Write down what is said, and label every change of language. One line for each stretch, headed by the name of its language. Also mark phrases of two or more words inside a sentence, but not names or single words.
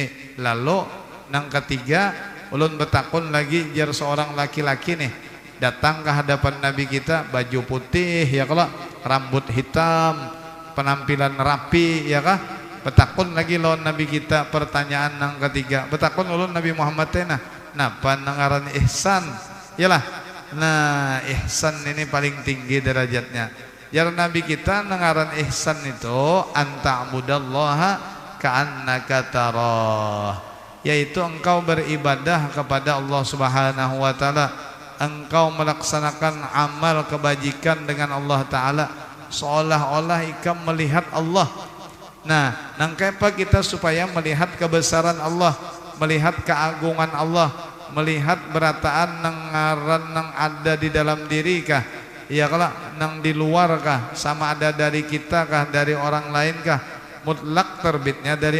Banjar: Lalu nang ketiga ulun bertakun lagi jar seorang laki-laki nih datang ke hadapan Nabi kita baju putih ya kalau rambut hitam penampilan rapi ya kah bertakun lagi lawan Nabi kita pertanyaan nang ketiga bertakun ulun Nabi Muhammad teh napa nang ngaran ihsan yalah. Nah ihsan ini paling tinggi derajatnya jar Nabi kita nang ngaran ihsan itu
Arabic: anta'budallaha ka'annaka tarah
Banjar: yaitu engkau beribadah kepada Allah
Arabic: Subhanahu wa taala
Banjar: engkau melaksanakan amal kebajikan dengan
Arabic: Allah taala
Banjar: seolah-olah ikam melihat Allah. Nah nang kepa kita supaya melihat kebesaran Allah melihat keagungan Allah melihat berataan nang ngaran nang ada di dalam diri kah ya kalau nang di luar kah sama ada dari kita kah dari orang lain kah mutlak terbitnya dari